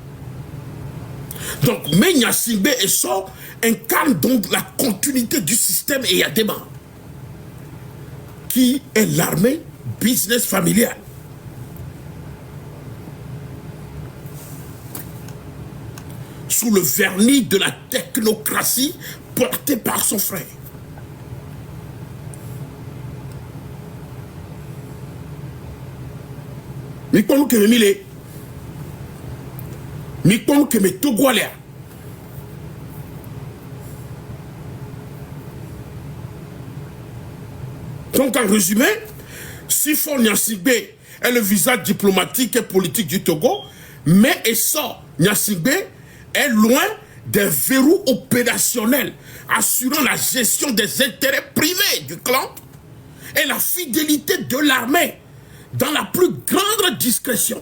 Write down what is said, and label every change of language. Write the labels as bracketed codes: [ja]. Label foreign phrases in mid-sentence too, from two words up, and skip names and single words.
[fr] Donc, Menya Singbe et ça incarnent donc la continuité du système Eyadema, qui est l'armée business familiale. Sous le vernis de la technocratie portée par son frère. [ee] Mikonu ke me mile. Mikonu ke me togwalea. [fr] Donc en résumé, si Faure Gnassingbé est le visage diplomatique et politique du Togo, mais Essor Gnassingbé est loin des verrous opérationnels assurant la gestion des intérêts privés du clan et la fidélité de l'armée dans la plus grande discrétion.